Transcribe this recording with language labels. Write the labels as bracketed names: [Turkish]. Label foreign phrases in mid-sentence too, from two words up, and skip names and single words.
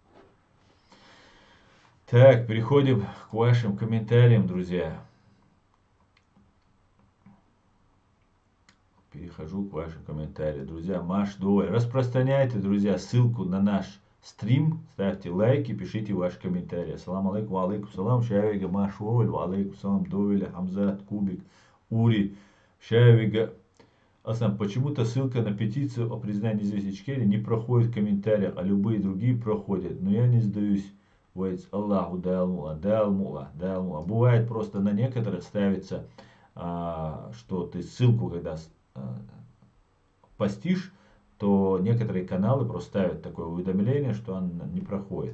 [Russian] Так, переходим к вашим комментариям, друзья. Перехожу к вашим комментариям. Друзья, Маш Доволь. Распространяйте, друзья, ссылку на наш стрим. Ставьте лайки, пишите ваши комментарии. [Arabic] السلام عليكم، عليكم السلام. Шавига Маш Доволь, عليكم السلام. [Russian] Довеля, Хамзат, Кубик, Ури, Шавига. Аслам, почему-то ссылка на петицию о признании независимости Ичкерии не проходит в комментариях, а любые другие проходят. Но я не сдаюсь. Аллаху дайлмула, дайлмула, дайлмула. Бывает просто на некоторых ставится, что ты ссылку, когда постишь, то некоторые каналы просто ставят такое уведомление, что он не проходит.